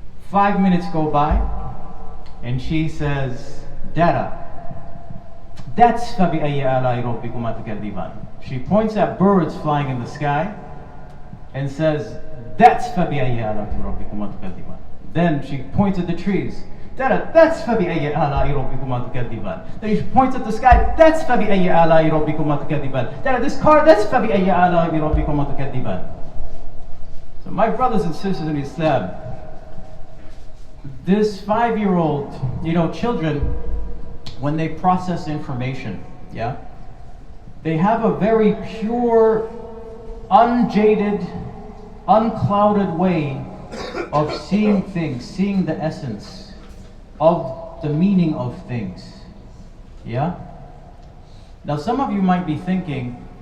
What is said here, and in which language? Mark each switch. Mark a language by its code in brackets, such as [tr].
[en] 5 minutes go by, and she says, "Dada, that's [ar] فَبِأَيِّ آلَاءِ رَبِّكُمَا تُكَذِّبَانِ." [en] She points at birds flying in the sky and says, "That's [ar] فَبِأَيِّ آلَاءِ رَبِّكُمَا تُكَذِّبَانِ." [en] Then she points at the trees. "Dada, that's [ar] فَبِأَيِّ آلَاءِ رَبِّكُمَا تُكَذِّبَانِ." [en] Then she points at the sky. "That's [ar] فَبِأَيِّ آلَاءِ رَبِّكُمَا تُكَذِّبَانِ." [en] "Dada, this car, that's [ar] فَبِأَيِّ آلَاءِ رَبِّكُمَا تُكَذِّبَانِ." [en] So my brothers and sisters in Islam, this 5-year-old, children, when they process information, yeah, they have a very pure, unjaded, unclouded way of seeing things, seeing the essence of the meaning of things, yeah? Now some of you might be thinking,